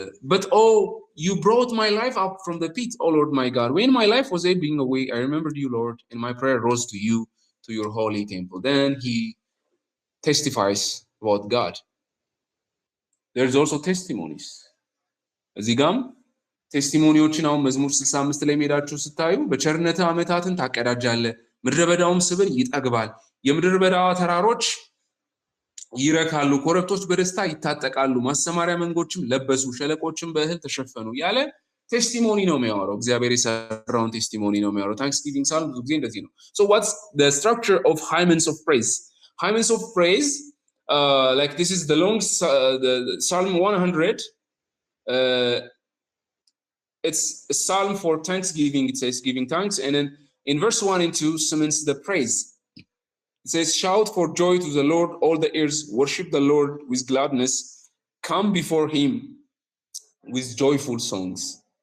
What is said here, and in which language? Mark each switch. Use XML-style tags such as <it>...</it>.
<en>but oh you brought my life up from the pit, oh Lord my God, when my life was ebbing away I remembered you Lord, and my prayer rose to you, to your holy temple. Then he testifies about God. There's also testimonies.</en> <am>እዚህ ጋም ቴስቲሞኒዎችን አሁን መዝሙር 65 ላይ ሄዳችሁ ስታዩ በቸርነት ዓመታትን ታቀዳጃለህ፣ ምድረ በዳውም ስብን ይጠግባል፣ የምድረ በዳ ተራሮች ይረካሉ፣ ኮረብቶች በደስታ ይታጠቃሉ፣ ማሰማሪያ መንጎችም ለበሱ፣ ሸለቆችም በእህል ተሸፈኑ ያለ ቴስቲሞኒ ነው የሚያወራው። እግዚአብሔር የሰራውን ቴስቲሞኒ ነው የሚያወራው። ታንክስጊቪንግ ሳልም ብዙ ጊዜ እንደዚህ ነው።</am> <en>So what's the structure of hymns of praise? Hymns of praise, like this is the long the Psalm 100. It's a psalm for thanksgiving. It says giving thanks, and then in verse 1 and 2 summons the praise. It says, shout for joy to the Lord, all the earth, worship the Lord with gladness, come before him with joyful songs.</en>